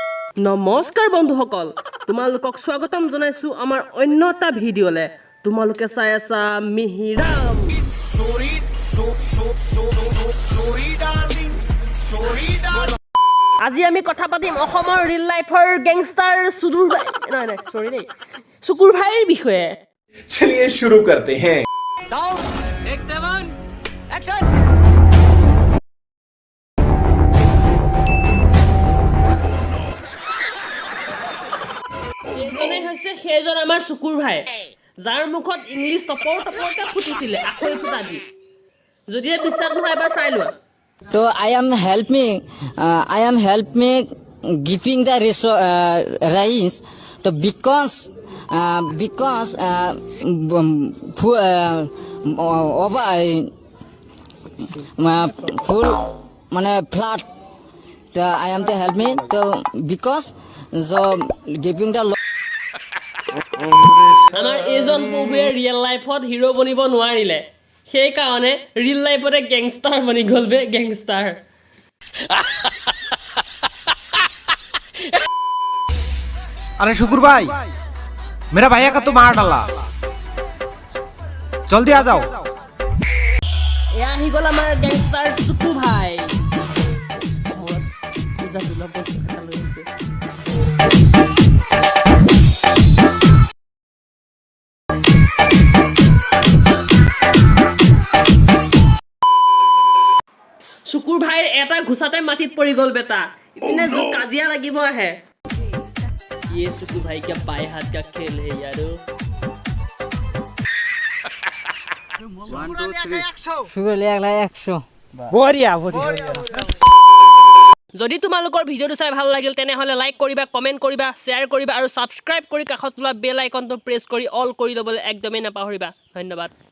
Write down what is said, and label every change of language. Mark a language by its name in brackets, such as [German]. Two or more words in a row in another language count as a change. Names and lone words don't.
[Assamese] নমস্কাৰ বন্ধুসকল, তোমালোকক স্বাগতম জনাইছো আমাৰ অন্য এটা ভিডিঅ'লে। তোমালোকে চাই আছা মিহিৰাম। আজি আমি কথা পাতিম অসমৰ [English] reel life [Assamese] গেংষ্টাৰ চুকুৰ ভাইৰ বিষয়ে। [Hindi] चलिए शुरू करते हैं। [Assamese] এইজনেই হৈছে সেইজন আমাৰ চুকুৰ ভাই, যাৰ মুখত ইংলিছ টপৰকে ফুটিছিলে আখৈ ফুটা দি। যদিহে বিশ্বাস নহয় এবাৰ চাই লোৱা। [English] So I am helping giving the rise to because full মানে flat I am the help me to because so giving the [Assamese] আমাৰ এইজন প্ৰভুৱে [English] real life [Assamese] হিৰো বনিব নোৱাৰিলে, সেইকাৰণে [English] real life [Assamese] গেংষ্টাৰ বনি গ'ল বে গেংষ্টাৰ। [Hindi] अरे शुक्र भाई, मेरा भैया का तो मार डाला, जल्दी आ जाओ। [Assamese] এয়া আহি গ'ল আমাৰ গেংষ্টাৰ চুকু ভাই। চুকুৰ ভাইৰ এটা ঘোচাতে মাটিত পৰি গ'ল বেটা, ইপিনে কাজিয়া লাগিব আহে। [Hindi] ये सुकू भाई क्या बाएं हाथ का खेल है यारो। [English] sugar like 100 [Hindi] बढ़िया [Assamese] যদি তোমালোকৰ ভিডিঅ'টো চাই ভাল লাগিল তেনেহ'লে লাইক কৰিবা, কমেণ্ট কৰিবা, শ্বেয়াৰ কৰিবা আৰু ছাবস্ক্ৰাইব কৰি কাষত লোৱা [English] bell icon [Assamese] প্ৰেছ কৰি অল কৰি ল'বলৈ একদমেই নাপাহৰিবা। ধন্যবাদ।